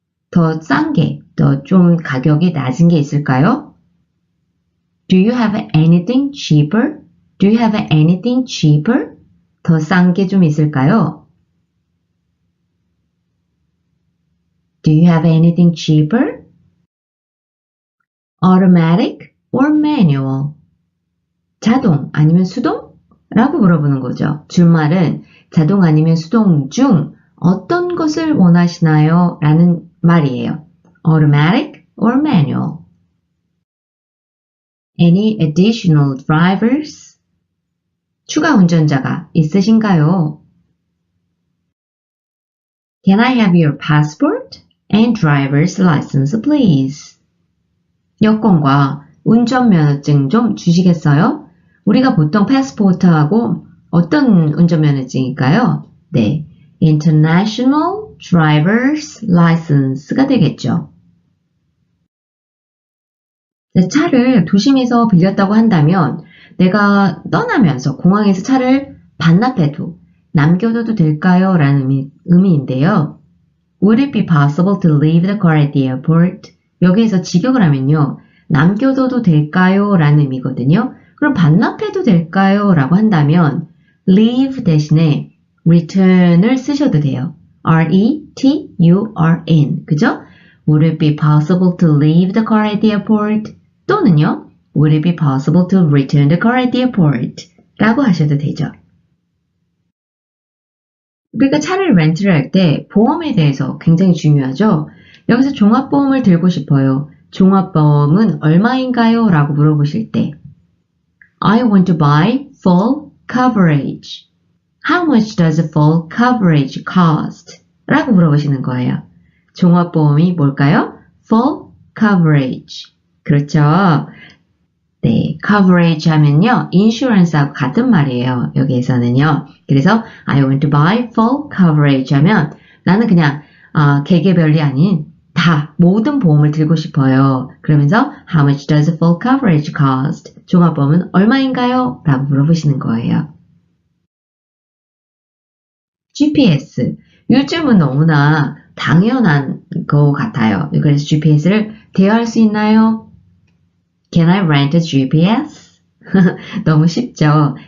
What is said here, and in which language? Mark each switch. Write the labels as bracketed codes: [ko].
[ko] 더 싼 게, 더 좀 가격이 낮은 게 있을까요? [en] Do you have anything cheaper? Do you have anything cheaper? [ko] 더 싼 게 좀 있을까요? [en] Do you have anything cheaper? Automatic or manual? [ko] 자동 아니면 수동? 라고 물어보는 거죠. 줄말은 자동 아니면 수동 중 어떤 것을 원하시나요? 라는 말이에요. [en] Automatic or manual? Any additional drivers? [ko] 추가 운전자가 있으신가요? [en] Can I have your passport and driver's license, please? [ko] 여권과 운전면허증 좀 주시겠어요? 우리가 보통 패스포트하고 어떤 운전면허증일까요? 네, International Driver's License가 되겠죠. 차를 도심에서 빌렸다고 한다면 내가 떠나면서 공항에서 차를 반납해도 남겨둬도 될까요? 라는 의미인데요. [en] Would it be possible to leave the car at the airport? [ko] 여기에서 직역을 하면요. 남겨둬도 될까요? 라는 의미거든요. 그럼 반납해도 될까요? 라고 한다면 leave 대신에 return을 쓰셔도 돼요. R-E-T-U-R-N 그죠? [en] Would it be possible to leave the car at the airport? [ko] 또는요. [en] Would it be possible to return the car at the airport? [ko] 라고 하셔도 되죠. 우리가 차를 렌트를 할 때 보험에 대해서 굉장히 중요하죠. 여기서 종합보험을 들고 싶어요. 종합보험은 얼마인가요? 라고 물어보실 때 [en] I want to buy full coverage. How much does full coverage cost? [ko] 라고 물어보시는 거예요. 종합보험이 뭘까요? Full coverage. 그렇죠. 네, coverage 하면요. insurance하고 같은 말이에요. 여기에서는요. 그래서 [en] I want to buy full coverage [ko] 하면 나는 그냥 개개별이 아닌 다 모든 보험을 들고 싶어요. 그러면서 [en] How much does full coverage cost? [ko] 종합보험은 얼마인가요? 라고 물어보시는 거예요. [en] GPS. [ko] 요즘은 너무나 당연한 것 같아요. 그래서 GPS를 대여할 수 있나요? [en] Can I rent a GPS? [ko] 너무 쉽죠?